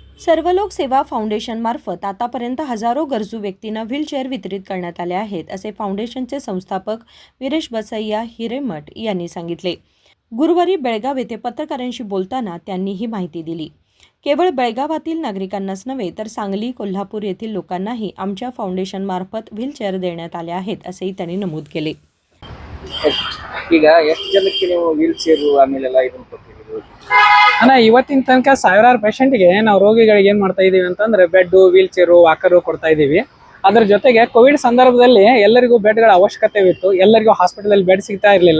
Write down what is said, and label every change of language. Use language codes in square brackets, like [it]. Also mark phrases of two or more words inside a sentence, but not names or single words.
[mr] सर्वलोक सेवा फाउंडेशनमार्फत आतापर्यंत हजारो गरजू व्यक्तींना व्हीलचेअर वितरित करण्यात आले आहेत, असे फाउंडेशनचे संस्थापक वीरेश बसैया हिरेमठ यांनी सांगितले। गुरुवारी बेळगाव येथे पत्रकारांशी बोलताना त्यांनी ही माहिती दिली। केवळ बेळगावातील नागरिकांनाच नव्हे तर सांगली, कोल्हापूर येथील लोकांनाही आमच्या फाउंडेशनमार्फत व्हीलचेअर देण्यात आले आहेत, असेही त्यांनी नमूद केले। [kn] ಈಗ ಎಷ್ಟು ಜನಕ್ಕೆ ನೀವು ವೀಲ್ ಚೇರ್ ಆಮೇಲೆಲ್ಲ ಇದನ್ನ ಕೊಟ್ಟಿದ್ದೀರಿ? ಅಣ್ಣ, ಇವತ್ತಿನ ತನಕ ಸಾವಿರಾರು ಪೇಷಂಟ್ಗೆ ನಾವು ರೋಗಿಗಳಿಗೆ ಏನು ಮಾಡ್ತಾ ಇದ್ದೀವಿ ಅಂತಂದ್ರೆ ಬೆಡ್, ವೀಲ್ ಚೇರು, ವಾಕರು ಕೊಡ್ತಾ ಇದ್ದೀವಿ। ಅದರ ಜೊತೆಗೆ ಕೋವಿಡ್ ಸಂದರ್ಭದಲ್ಲಿ ಎಲ್ಲರಿಗೂ ಬೆಡ್ಗಳ ಅವಶ್ಯಕತೆ ಇತ್ತು, ಎಲ್ಲರಿಗೂ ಹಾಸ್ಪಿಟಲಲ್ಲಿ ಬೆಡ್ ಸಿಗ್ತಾ ಇರಲಿಲ್ಲ।